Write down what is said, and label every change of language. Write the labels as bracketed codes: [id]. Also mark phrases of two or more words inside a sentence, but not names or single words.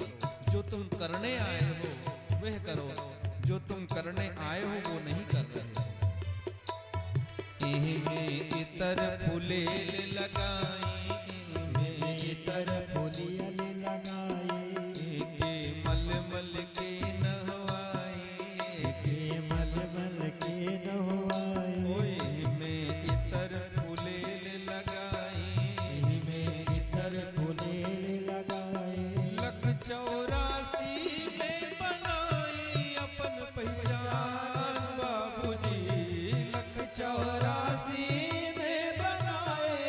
[hi] जो तुम करने आए हो वह करो, जो तुम करने आए हो वो नहीं कर रहे हो। में इतर फुलेल लगाई, में इतर फुलेल लगाई, के मल मल के नहवाई, के मल मल के नहवाई। ओए में इतर फुलेल लगाई, में इतर फुलेल लगाई। लख 84 में बनाई अपन पहचान बाबूजी, लख 84 में बनाए